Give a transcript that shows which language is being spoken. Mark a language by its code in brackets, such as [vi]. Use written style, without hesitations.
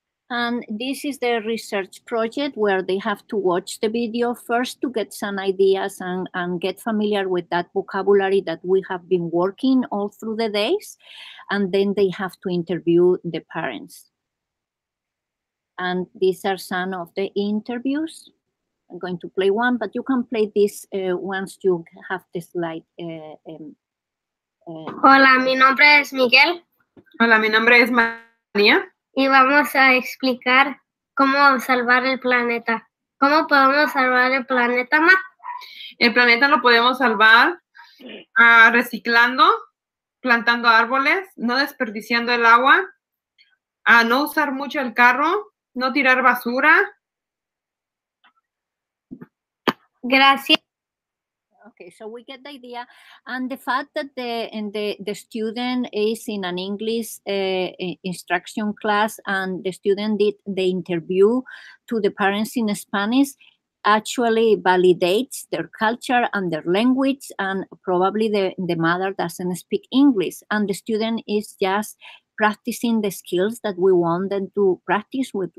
[en] And this is the research project where they have to watch the video first to get some ideas and get familiar with that vocabulary that we have been working all through the days. And then they have to interview the parents. And these are some of the interviews. I'm going to play one, but you can play this once you have the slide. [es] Hola, mi nombre es Miguel. Hola, mi nombre es María. Y vamos a explicar cómo salvar el planeta. ¿Cómo podemos salvar el planeta, Ma? El planeta lo podemos salvar reciclando, plantando árboles, no desperdiciando el agua, no usar mucho el carro, no tirar basura. Gracias. [en] Okay, so we get the idea, and the fact that the student is in an English instruction class, and the student did the interview to the parents in Spanish actually validates their culture and their language, and probably the mother doesn't speak English, and the student is just practicing the skills that we want them to practice with.